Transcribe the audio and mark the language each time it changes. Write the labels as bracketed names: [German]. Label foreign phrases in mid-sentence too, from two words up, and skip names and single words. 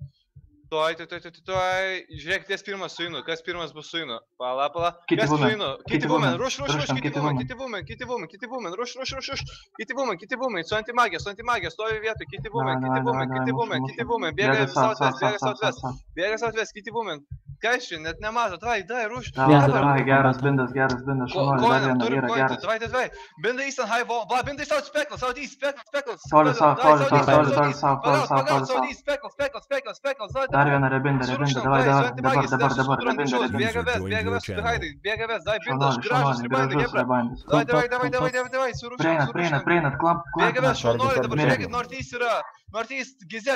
[Lithuanian] Tuoj, žiūrėk, ties pirmas su Inu, kas pirmas bus su Inu, pala, kas su Inu, kiti woman, ruš, kiti woman, ruš, kiti woman, su antimagija, stovi vietoj, kiti woman, bėga southwest, kiti woman, kas čia, net nemato, davai, ruš, geras bindas, šaunuoliai, dar viena yra geras. Davai, [English] binda eastern high wall, binda south east, speckles, [Lithuanian] Toli, dar viena rebinda, davai, dabar, bėga ves, davai, bindas, gražus rebandai, davai, surūšim, prieinat, klamp, bėga ves, šaunuoliai, dabar žiūrėkit, northeast yra, Northeast, Gizel.